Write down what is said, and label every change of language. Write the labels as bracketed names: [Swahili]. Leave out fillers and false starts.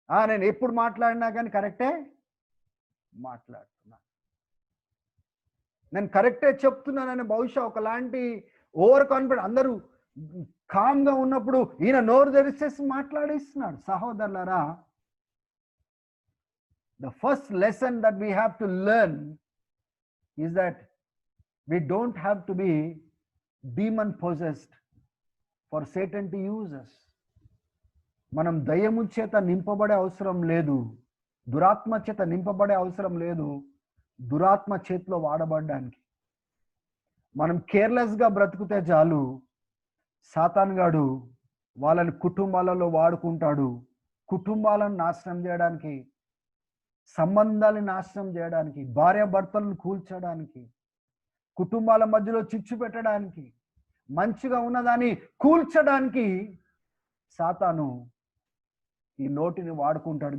[Telugu] నేను ఎప్పుడు మాట్లాడినా కానీ కరెక్టే మాట్లాడుతున్నా, నేను కరెక్టే చెప్తున్నానని బహుశా ఒకలాంటి ఓవర్ కాన్ఫిడెన్స్. అందరూ కామ్గా ఉన్నప్పుడు ఈయన నోరు తెరిచేసి మాట్లాడేస్తున్నాడు. సహోదరులారా, [English] the first lesson that we have to learn is that we don't have to be demon possessed for Satan to use us. [Telugu] మనం దయ్యము చేత నింపబడే అవసరం లేదు, దురాత్మ చేత నింపబడే అవసరం లేదు దురాత్మ చేతిలో వాడబడడానికి. మనం కేర్లెస్గా బ్రతుకుతే చాలు, సాతాన్ గాడు వాళ్ళని కుటుంబాలలో వాడుకుంటాడు, కుటుంబాలను నాశనం చేయడానికి, సంబంధాలను నాశనం చేయడానికి, భార్యాభర్తలను కూల్చడానికి, కుటుంబాల మధ్యలో చిచ్చు పెట్టడానికి, మంచిగా ఉన్నదాన్ని కూల్చడానికి సాతాను ఈ నోటిని వాడుకుంటాడు.